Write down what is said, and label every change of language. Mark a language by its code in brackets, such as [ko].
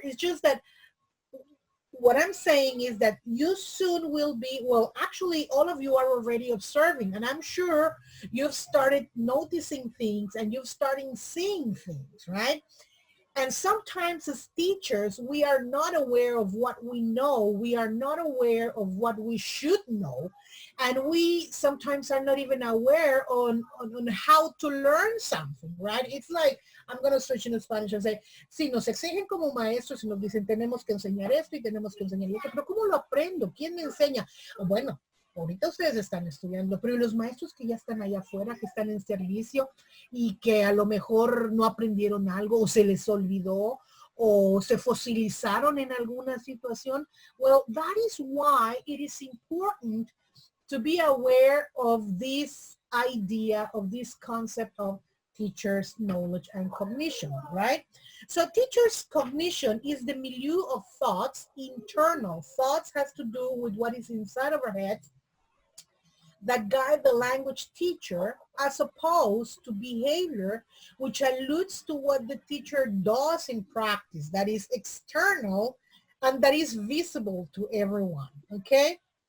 [en] It's just that what I'm saying is that you soon will be, well, actually all of you are already observing, and I'm sure you've started noticing things and you've started seeing things, right? And sometimes as teachers, we are not aware of what we know. We are not aware of what we should know. And we sometimes are not even aware on how to learn something, right? [es] It's like, I'm going to switch into Spanish and say, si nos exigen como maestros y nos dicen, tenemos que enseñar esto y tenemos que enseñar esto, pero ¿cómo lo aprendo? ¿Quién me enseña? Bueno, ahorita ustedes están estudiando, pero los maestros que ya están allá afuera, que están en servicio y que a lo mejor no aprendieron algo o se les olvidó o se fosilizaron en alguna situación, well, that is why it is important to be aware of this idea, of this concept of teachers' knowledge and cognition, right? [en] So teachers' cognition is the milieu of thoughts, internal. Thoughts has to do with what is inside of our heads that guide the language teacher, as opposed to behavior, which alludes to what the teacher does in practice, that is external and that is visible to everyone, okay?